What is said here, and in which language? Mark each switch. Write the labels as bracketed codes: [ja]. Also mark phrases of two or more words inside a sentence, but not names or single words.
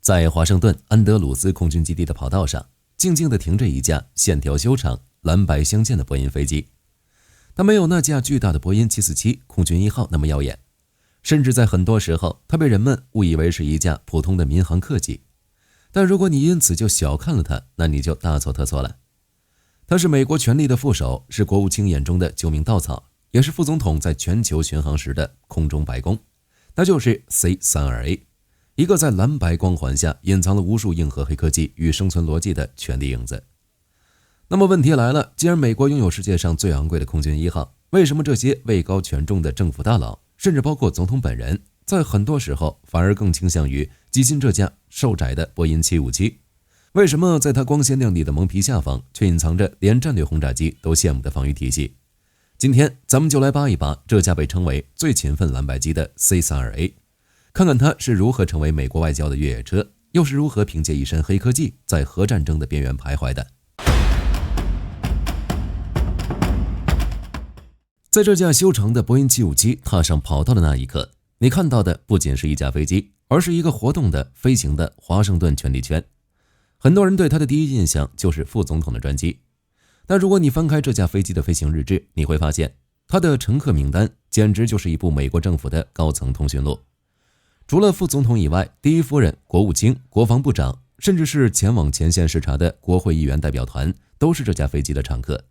[zh] 在華盛頓安德魯斯空軍基地的跑道上，靜靜地停着一架線條修長、藍白相間的波音飛機。它沒有那架巨大的波音747空軍1號那麼耀眼，甚至在很多時候，它被人們誤以為是一架普通的民航客機。但如果你因此就小看了它，那你就大錯特錯了。它是美國權力的副手，是國務卿眼中的救命稻草，也是副總統在全球巡航時的空中白宮。它就是 C-32A，一個在藍白光環下隱藏了無數硬核黑科技與生存邏輯的權力影子。那麼問題來了，既然美國擁有世界上最昂貴的空軍1號，為什麼這些位高權重的政府大佬，甚至包括總統本人，在很多時候反而更傾向於擠進這架瘦窄的波音757？為什麼在它光鮮亮麗的蒙皮下方，卻隱藏着連戰略轟炸機都羨慕的防禦體系？今天咱們就來扒一扒這架被稱為最勤奮藍白機的 C-32A，看看它是如何成為美國外交的越野車，又是如何憑借一身黑科技在核戰爭的邊緣徘徊的。在這架修長的波音757踏上跑道的那一刻，你看到的不僅是一架飛機，而是一個活动的飞行的華盛頓權力圈。很多人對它的第一印象就是副總統的專機，但如果你翻開這架飛機的飛行日誌，你會發現它的乘客名單簡直就是一部美國政府的高層通讯錄。除了副總統以外，第一夫人、國務卿、国防部長，甚至是前往前線視察的國会議員代表团，都是這架飛機的常客。